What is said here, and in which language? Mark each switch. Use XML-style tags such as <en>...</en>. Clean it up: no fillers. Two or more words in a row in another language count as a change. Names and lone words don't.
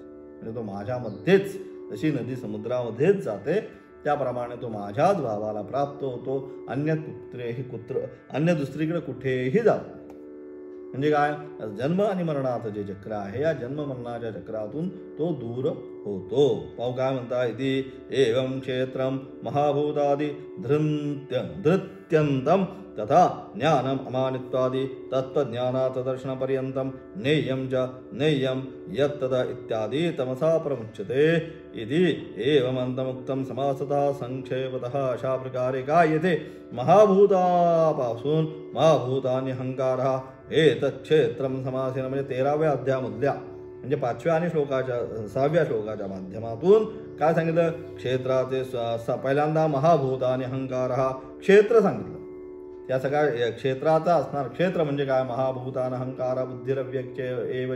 <mr>म्हणजे तो माझ्यामध्येच जशी नदी समुद्रामध्येच जाते त्याप्रमाणे तो माझ्याच भावाला प्राप्त होतो. अन्य दुसरीकडे कुठेही जातो. म्हणजे काय, जन्म आणि मरणाचं जे चक्र आहे या जन्म मरणाच्या चक्रातून तो दूर होतो. पाहू काय म्हणता,</mr> <sa>इति एवं क्षेत्रम महाभूतादि धृत्यंतम तथा ज्ञानम अमानित्वादि तत्त्वज्ञानात् दर्शनपर्यंतम नेयं च नेयं यत्तद इत्यादि तमसा प्रमुच्यते. इति एवमन्तमुक्तं समासतः संक्षेपतः.</sa> <mr>अशा प्रकारे काय येते,</mr> <sa>महाभूतापासून महाभूतानि अहंकारः एतत् क्षेत्रम समासेन.</sa> <mr>म्हणजे 13व्या अध्यायामधल्या म्हणजे 5व्या आणि 6व्या श्लोकाच्या माध्यमातून काय सांगितलं, क्षेत्राचे पहिल्यांदा</mr> <sa>महाभूतानि अहंकारः</sa> <mr>क्षेत्र सांगितलं. या सगळ्या क्षेत्राचा असणार. क्षेत्र म्हणजे काय,</mr> <sa>महाभूतान अहंकार बुद्धिरव्यक्ष एवच.</sa>